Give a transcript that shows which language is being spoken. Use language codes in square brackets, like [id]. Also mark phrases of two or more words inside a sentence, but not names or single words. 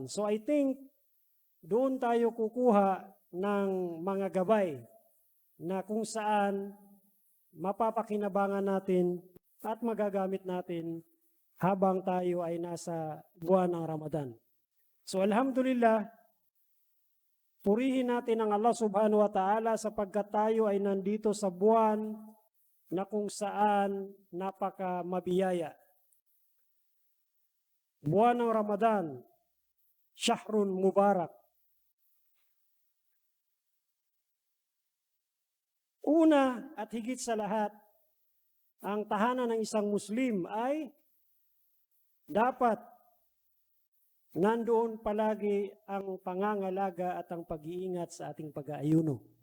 [en] So I think [tl] doon tayo kukuha ng mga gabay na kung saan mapapakinabangan natin at magagamit natin habang tayo ay nasa buwan ng Ramadan. So alhamdulillah, purihin natin ang [ar] الله سبحانه وتعالى [tl] sapagkat tayo ay nandito sa buwan na kung saan napaka mabiyaya. Buwan ng Ramadan, [ar] شهر مبارك. [tl] Una at higit sa lahat, ang tahanan ng isang Muslim ay dapat nandoon palagi ang pangangalaga at ang pag-iingat sa ating pag-aayuno.